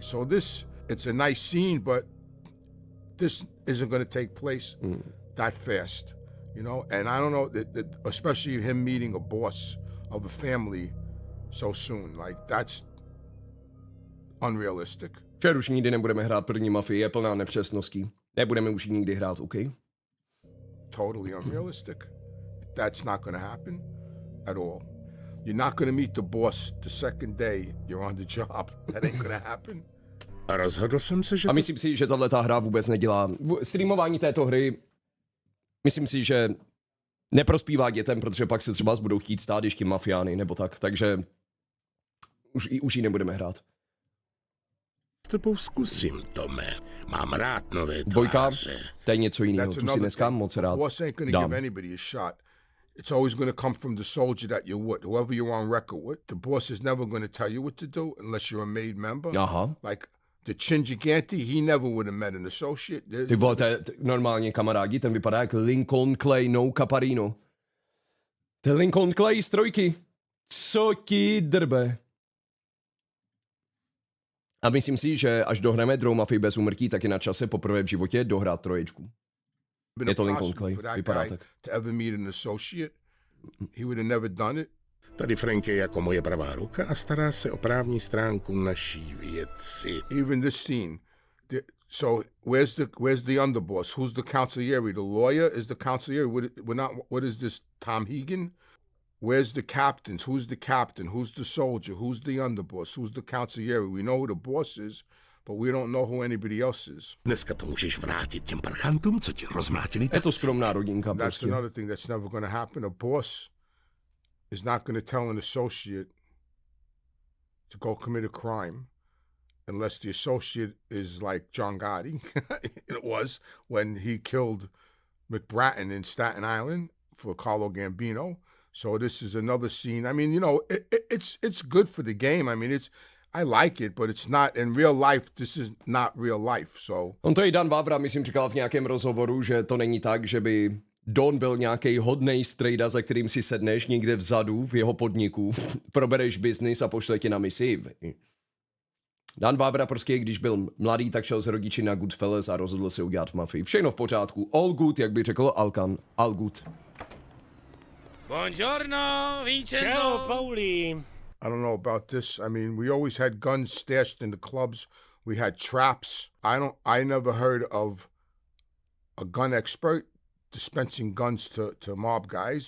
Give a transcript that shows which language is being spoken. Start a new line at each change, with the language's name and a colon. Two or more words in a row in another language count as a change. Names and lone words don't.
English: So it's a nice scene, but this isn't going to take place that fast, you know? And I don't know, that especially him meeting a boss of a family so soon, like that's unrealistic.
Czech: Že už nikdy nebudeme hrát první Mafii, je plná nepřesností. Nebudeme už nikdy hrát, OK?
English: Totally unrealistic. That's not going to happen at all. You're not going to meet the boss the second day you're on the job. That ain't going to happen.
Czech: A rozhodl jsem se, že... A myslím si, že tato hra vůbec nedělá. Streamování této hry, myslím si, že neprospívá dětem, protože pak se třeba budou chtít stát ještě mafiány nebo tak, takže už ji nebudeme hrát. S tebou zkusím, Tome. Mám rád nové Dvojka, tváře. to je něco jiného, tu si dneska moc rád
English: boss ain't going to give anybody a shot. It's always going to come from the soldier that you're with, whoever you're on record with. The boss is never going to tell you what to do unless you're a made member. Aha. Like the Chingiganti, he never would have met an associate.
Czech: Ty vole, normálně kamarádi, ten vypadá jako Lincoln Clay, no Caparino. To je Lincoln Clay z trojky. Co ti drbe? A myslím si, že až dohrajeme druhou Mafii bez úmrtí, tak je na čase poprvé v životě dohrát troječku. Je to Lincoln Clay, vypadá tak.
English: To ever meet an associate, he would have never done it.
Czech: Tady Frank je jako moje pravá ruka a stará se o právní stránku naší věci.
English: Even this scene. So where's the underboss? Who's the consigliere? The lawyer is the consigliere. What is this, Tom Hegan? Where's the captains? Who's the captain? Who's the soldier? Who's the underboss? Who's the consigliere? We know who the boss is, but we don't know who anybody else is.
Czech: Dneska to můžeš vrátit těm parchantům, co ti rozmlátili. Je to skromná rodinka
English: That's
Czech: prostě.
English: another thing that's never going to happen. A boss is not going to tell an associate to go commit a crime unless the associate is like John Gotti. It was when he killed McBratton in Staten Island for Carlo Gambino. So this is another scene. I mean, you know, it's good for the game. I mean, I like it, but it's not in real life. This is not real life. So
Czech: On to i Dan Vávra, myslím, říkal v nějakém rozhovoru, že to není tak, že by Don byl nějaký hodnej strejda, za kterým si sedneš někde vzadu v jeho podniku, probereš biznis a pošle tě na misi. Dan Vávra prostě, když byl mladý, tak šel s rodiči na Goodfellas a rozhodl se udělat v Mafii. Všechno v pořádku.
English: All good,
Czech: jak by řekl Alkan.
English: All good.
Italian: Buongiorno, Vincenzo. Ciao, Pauli.
English: I don't know about this. I mean, we always had guns stashed in the clubs. We had traps. I never heard of a gun expert dispensing guns to mob guys.